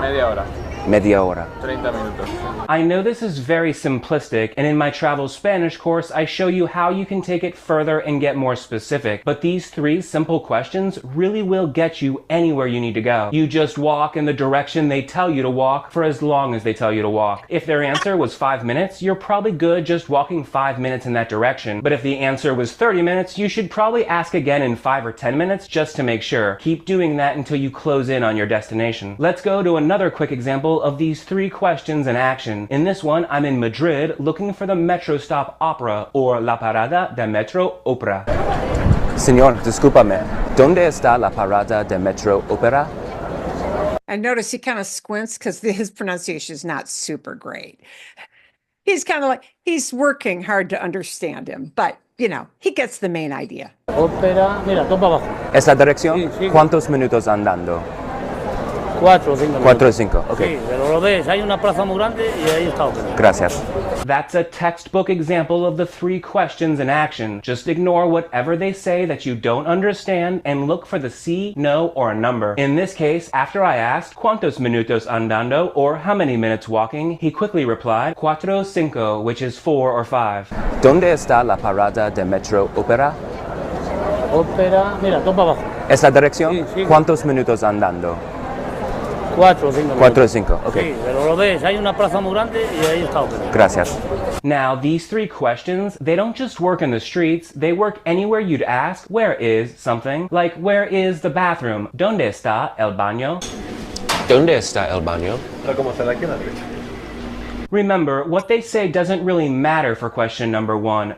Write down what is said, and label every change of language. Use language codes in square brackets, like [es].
[es] Media hora. Media hora. 30 minutos. [en] I know this is very simplistic, and in my travel Spanish course, I show you how you can take it further and get more specific, but these 3 simple questions really will get you anywhere you need to go. You just walk in the direction they tell you to walk for as long as they tell you to walk. If their answer was 5 minutes, you're probably good just walking 5 minutes in that direction, but if the answer was 30 minutes, you should probably ask again in 5 or 10 minutes just to make sure. Keep doing that until you close in on your destination. Let's go to another quick example of these 3 questions in action. In this one, I'm in Madrid looking for the metro stop Opera or [es] La Parada de Metro Opera. Señor, discúlpame. ¿Dónde está la parada de Metro Opera? [en] I notice he kind of squints because his pronunciation is not super great. He's kind of like, he's working hard to understand him, but, you know, he gets the main idea. [es] Ópera, mira, topa abajo. ¿Esa dirección? Sí, sí. ¿Cuántos minutos andando? 4 o 5 minutos. 4 o 5, ok. Sí, pero lo ves, hay una plaza muy grande y ahí está ópera. Gracias. [en] That's a textbook example of the 3 questions in action. Just ignore whatever they say that you don't understand and look for the sí, no, or a number. In this case, after I asked [es] cuántos minutos andando [en] or how many minutes walking, he quickly replied [es] cuatro cinco, [en] which is 4 or 5. [es] ¿Dónde está la parada de Metro Opera? Ópera, mira, topa abajo. ¿Esa dirección? Sí, sí. ¿Cuántos minutos andando? 4 o 5 minutos. 4 o 5, ok. Sí, pero lo ves, hay una plaza muy grande y ahí está ópera. Gracias. [en] Now, these 3 questions, they don't just work in the streets, they work anywhere you'd ask, where is something? Like, where is the bathroom? [es] ¿Dónde está el baño? ¿Dónde está el baño? [en] Remember, what they say doesn't really matter for question number 1.